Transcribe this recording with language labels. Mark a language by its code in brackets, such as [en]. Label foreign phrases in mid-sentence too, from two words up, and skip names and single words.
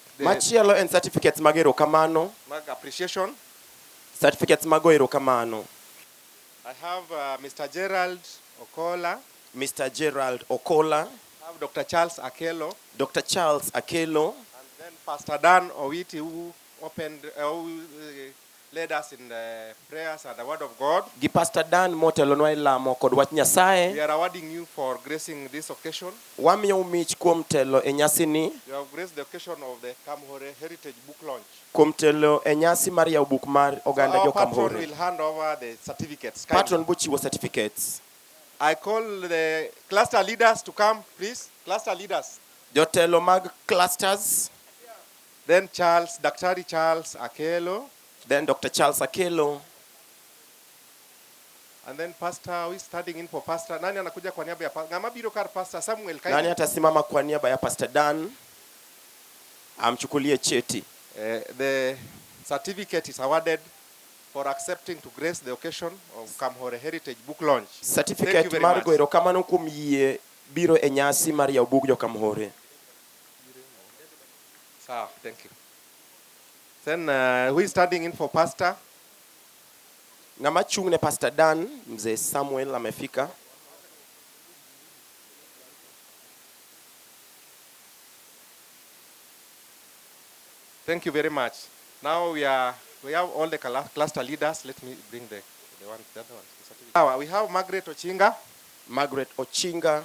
[luo] Machielo and certificates magero kamano. [en] Appreciation. [luo] Certificates magoero kamano. [en] I have Mr. Gerald Okola. Mr. Gerald Okola. I have Dr. Charles Akelo. Dr. Charles Akelo. And then Pastor Dan Owiti, who led us in the prayers and the word of God. [luo] Gi Pastor Dan motelonwa ilamo kod wach Nyasaye. [en] We are awarding you for gracing this occasion. [luo] Wamiyo mich kuom telo e nyasi ni. [en] You have graced the occasion of the Kamhore Heritage Book Launch. [luo] Kuom telo e nyasi mar yawo buk mar oganda jo Kamhore. [en] Our patron will hand over the certificates. [luo] Patron bochiwo certificates. [en] I call the cluster leaders to come, please. Cluster leaders. [luo] Jotelo mag clusters. [en] Then Daktari Charles Akelo. Then Dr. Charles Akelo. And then Pastor, who is standing in for Pastor? [sw] Nani anakuja kwa niaba ya [luo] Ngama biro kar [sw] Pastor Samuel Kaini. Nani atasimama kwa niaba ya Pastor Dan? Amchukulie cheti. [en] The certificate is awarded for accepting to grace the occasion of Kamhore Heritage Book Launch. [luo] Certificate mar goero kamano kuom yie biro e nyasi mar yawo buk jo Kamhore. [en] So, thank you. Then who is standing in for Pastor? [luo] Ngama chung ne Pastor Dan, [sw] mzee Samuel amefika. [en] Thank you very much. Now we have all the cluster leaders. Let me bring the other one. We have Margaret Ochinga. Margaret Ochinga.